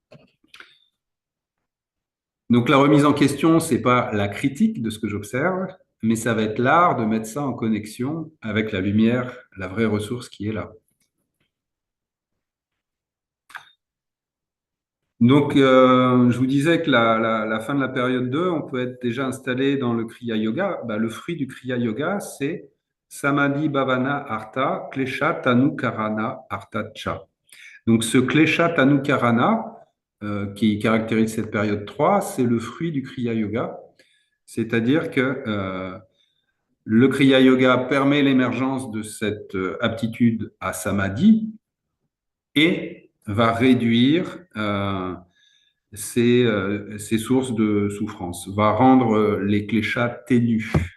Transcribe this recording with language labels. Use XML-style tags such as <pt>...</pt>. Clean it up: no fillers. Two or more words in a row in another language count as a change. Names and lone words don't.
<fr>Donc la remise en question, ce n'est pas la critique de ce que j'observe, mais ça va être l'art de mettre ça en connexion avec la lumière, la vraie ressource qui est là. Donc, je vous disais que la fin de la période 2, on peut être déjà installé dans le Kriya Yoga. Le fruit du Kriya Yoga, c'est</fr> <sa>समाधि भावन अर्थ क्लेश तनु करण अर्थ च.</sa> <fr>Donc, ce</fr> <sa>क्लेश तनु करण,</sa> <fr>qui caractérise cette période 3, c'est le fruit du Kriya Yoga. C'est-à-dire que le Kriya Yoga permet l'émergence de cette aptitude à Samadhi et va réduire ces sources de souffrance, va rendre les kleshas ténus.</fr>